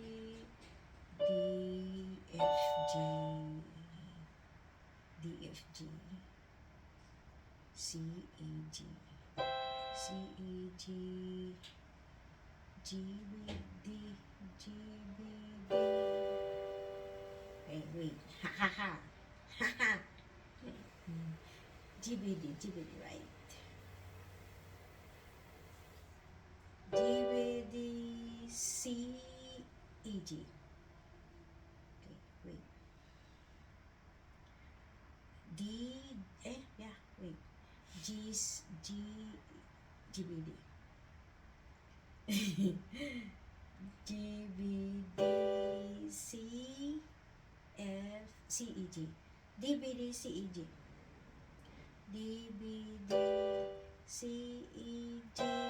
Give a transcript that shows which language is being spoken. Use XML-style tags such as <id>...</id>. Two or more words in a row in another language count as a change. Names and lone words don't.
<en>D, F, G. D, F, G. C, E, G. C, E, G. G, B, D. G, B, D. Wait. Ha ha ha. Ha ha. G, B, D. G, B, D, right. G, B, D, C, E, G. Okay, wait. D, yeah, wait. G, G, B, D. G, B, D, C, F, C, E, G. D, B, D, C, E, G. D, B, D, C, E, G.</en>